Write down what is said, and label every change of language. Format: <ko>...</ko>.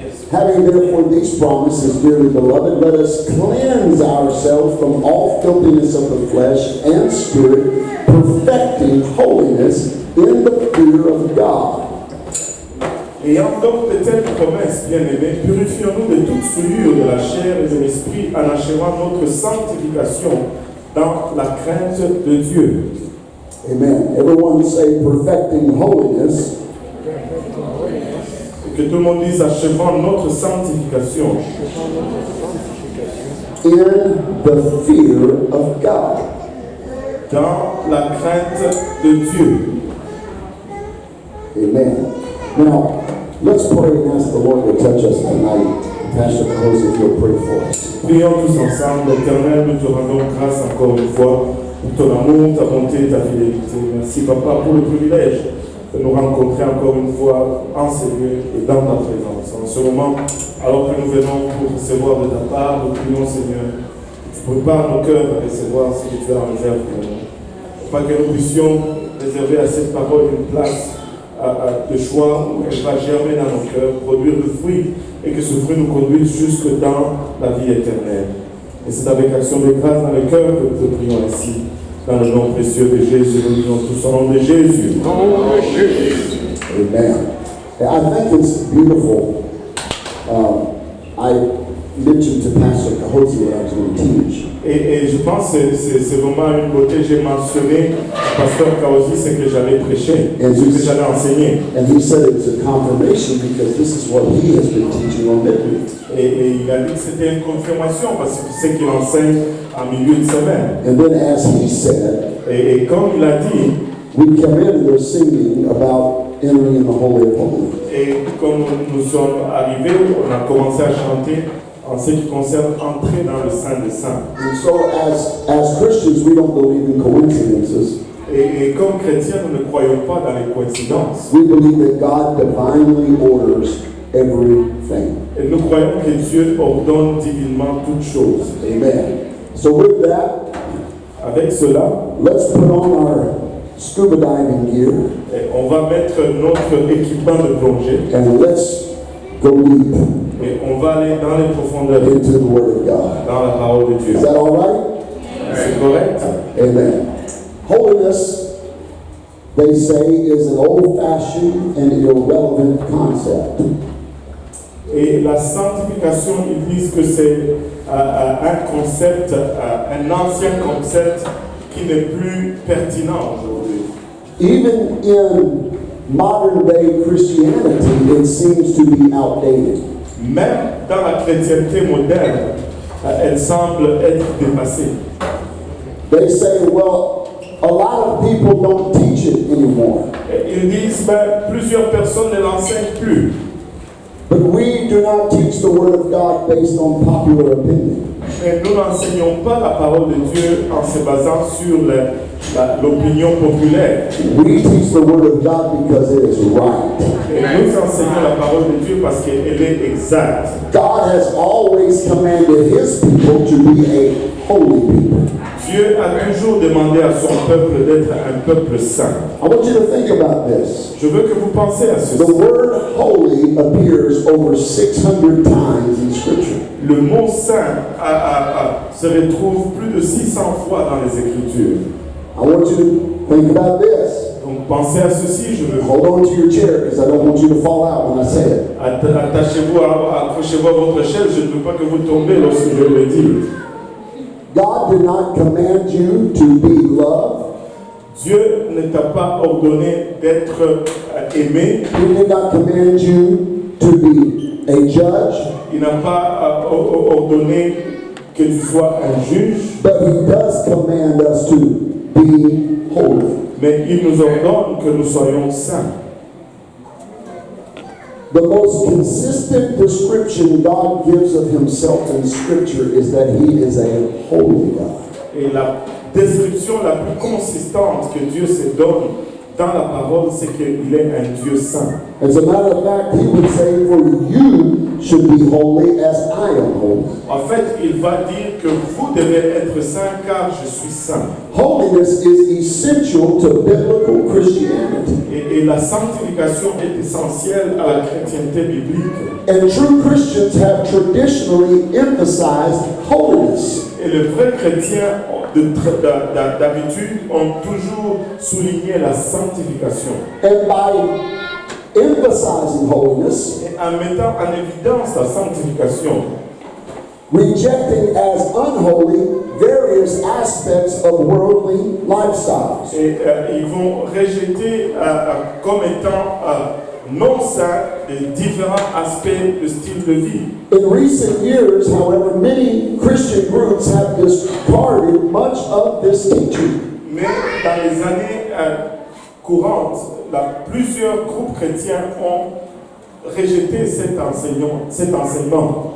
<en>Having therefore these promises, dearly beloved, let us cleanse ourselves from all filthiness of the flesh and spirit, perfecting holiness in the fear of God.</en> <fr>Ayant donc de telles promesses, bien-aimés, purifions-nous de toute souillure de la chair et de l'esprit en achevant notre sanctification dans la crainte de Dieu. Amen.</fr> <en>Everyone say perfecting holiness.</en> <fr>Que tout le monde dise achevant notre sanctification</fr> <en>In the fear of God.</en> <fr>dans la crainte de Dieu.</fr> <en>Amen. Now, let's pray and ask the Lord to touch us tonight Pastor Jose, if you'll pray for us.</en> <fr>Prions tous ensemble. Éternel, nous te rendons grâce encore une fois pour ton amour, ta bonté et ta fidélité. Merci, Papa, pour le privilège de nous rencontrer encore une fois en ces lieux et dans ta présence. En ce moment, alors que nous venons pour recevoir de ta part, nous prions, Seigneur, que tu prépares nos cœurs à recevoir ce que tu as en réserve pour nous. Pas que nous puissions réserver à cette parole une place de choix où elle va germer dans nos cœurs, produire le fruit, et que ce fruit nous conduise jusque dans la vie éternelle. Et c'est avec action de grâce dans le cœur que nous te prions ainsi. Dans le nom précieux de Jésus, nous disons tous au nom de Jésus. Amen.</fr> <en>And I think it's beautiful. I mentioned to Pastor Jose what I was going to teach.</en> <fr>Et je pense que c'est vraiment une beauté. J'ai mentionné à Pasteur Kaosi ce que j'allais prêcher, ce que j'allais enseigner.</fr> <en>And he said it's a confirmation because this is what he has been teaching on midweek.</en> <fr>Et il a dit que c'était une confirmation parce que c'est qu'il enseigne en milieu de semaine.</fr> <en>And then as he said,</en> <fr>Et comme il a dit,</fr> <en>we come in and they're singing about entering in the Holy of Holies.</en> <fr>et comme nous sommes arrivés, on a commencé à chanter en ce qui concerne entrer dans le Saint des Saints.</fr> <en>And so as Christians, we don't believe in coincidences.</en> <fr>Et comme chrétiens, nous ne croyons pas dans les coïncidences.</fr> <en>We believe that God divinely orders everything.</en> <fr>Et nous croyons que Dieu ordonne divinement toutes choses.</fr> <en>Amen. So with that,</en> <fr>Avec cela,</fr> <en>let's put on our scuba diving gear</en> <fr>on va mettre notre équipement de plongée</fr> <en>and let's go deep</en> <fr>et on va aller dans les profondeurs,</fr> <en>into the Word of God.</en> <fr>dans la parole de Dieu.</fr> <en>Is that all right?</en> <fr>C'est correct? Amen.</fr> <en>Holiness, they say, is an old-fashioned and irrelevant concept.</en> <fr>Et la sanctification, ils disent que c'est un concept, un ancien concept qui n'est plus pertinent aujourd'hui.</fr> <en>Even in modern-day Christianity, it seems to be outdated.</en> <fr>Même dans la chrétienté moderne, elle semble être dépassée.</fr> <en>They say, well, a lot of people don't teach it anymore.</en> <fr>Et ils disent, plusieurs personnes ne l'enseignent plus.</fr> <en>But we do not teach the Word of God based on popular opinion.</en> <fr>Et nous n'enseignons pas la parole de Dieu en se basant sur l'opinion populaire.</fr> <en>We teach the Word of God because it is right.</en> <fr>Et nous enseignons la parole de Dieu parce qu'elle est exacte.</fr> <en>God has always commanded His people to be a holy people.</en> <fr>Dieu a toujours demandé à son peuple d'être un peuple saint.</fr> <en>I want you to think about this.</en> <fr>Je veux que vous pensiez à ceci.</fr> <en>The word holy appears over 600 times in Scripture.</en> <fr>Le mot saint se retrouve plus de 600 fois dans les Écritures.</fr> <en>I want you to think about this.</en> <fr>Donc pensez à ceci, je veux.</fr> <en>Hold on to your chair because I don't want you to fall out when I say it.</en> <fr>Attachez-vous, accrochez-vous à votre chaise, je ne veux pas que vous tombez lorsque je le dis.</fr> <en>God did not command you to be loved.</en> <fr>Dieu ne t'a pas ordonné d'être aimé.</fr> <en>He did not command you to be a judge.</en> <fr>Il n'a pas ordonné que tu sois un juge.</fr> <en>But He does command us to be holy.</en> <fr>Mais il nous ordonne que nous soyons saints.</fr> <en>The most consistent description God gives of Himself in Scripture is that He is a holy God.</en> <fr>Et la description la plus consistante que Dieu se donne dans la parole, c'est qu'il est un Dieu saint.</fr> <en>As a matter of fact, He would say, for you should be holy as I am holy.</en> <fr>En fait, il va dire que vous devez être saints car je suis saint.</fr> <en>Holiness is essential to biblical Christianity.</en> <fr>Et la sanctification est essentielle à la chrétienté biblique.</fr> <en>And true Christians have traditionally emphasized holiness.</en> <fr>Et les vrais chrétiens, d'habitude, ont toujours souligné la sanctification.</fr> <en>And by emphasizing holiness,</en> <fr>Et en mettant en évidence la sanctification,</fr> <en>rejecting as unholy various aspects of worldly lifestyles.</en> <fr>et ils vont rejeter comme étant non saints les différents aspects de style de vie.</fr> <en>In recent years, however, many Christian groups have discarded much of this teaching.</en> <fr>Mais dans les années courantes, plusieurs groupes chrétiens ont rejeter cet enseignement.</fr>